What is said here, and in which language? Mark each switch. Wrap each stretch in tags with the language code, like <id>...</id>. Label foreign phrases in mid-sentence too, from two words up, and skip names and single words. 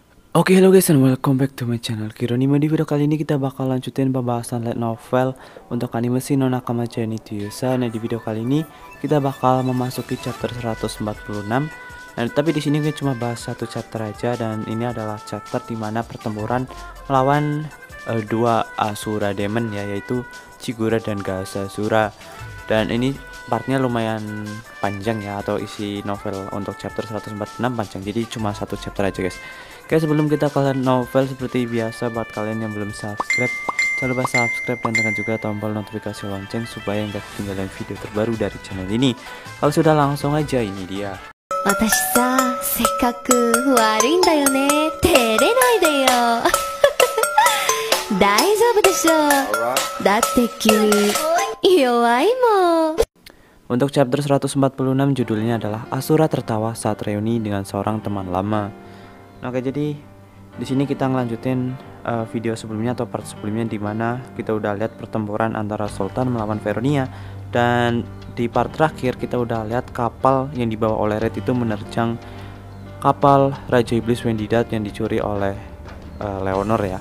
<en>Oke, hello guys and welcome back to my channel Kironima.</en> <id>Di video kali ini kita bakal lanjutin pembahasan</id> <en>light novel</en> <id>untuk anime Shin no Nakama Chani Yusa. Nah, di video kali ini kita bakal memasuki chapter 146. Nah, tapi di sini kita cuma bahas satu chapter aja, dan ini adalah chapter dimana pertempuran melawan dua Asura Demon ya, yaitu Chigura dan Gasasura. Dan ini partnya lumayan panjang ya, atau isi novel untuk chapter 146 panjang, jadi cuma satu chapter aja guys. Oke, sebelum kita ke novel, seperti biasa buat kalian yang belum subscribe, jangan lupa subscribe dan tekan juga tombol notifikasi lonceng supaya nggak ketinggalan video terbaru dari channel ini. Kalau sudah, langsung aja, ini dia.</id> <ja>私さ、せっかく悪いんだよね。照れないでよ。大丈夫でしょ。だって君、弱いもん。</ja> <id>Untuk chapter 146 judulnya adalah Asura tertawa saat reuni dengan seorang teman lama. Oke, jadi di sini kita ngelanjutin video sebelumnya atau part sebelumnya, dimana kita udah lihat pertempuran antara Sultan melawan Veronia, dan di part terakhir kita udah lihat kapal yang dibawa oleh Red itu menerjang kapal Raja Iblis Wendidat yang dicuri oleh Leonor ya.</id>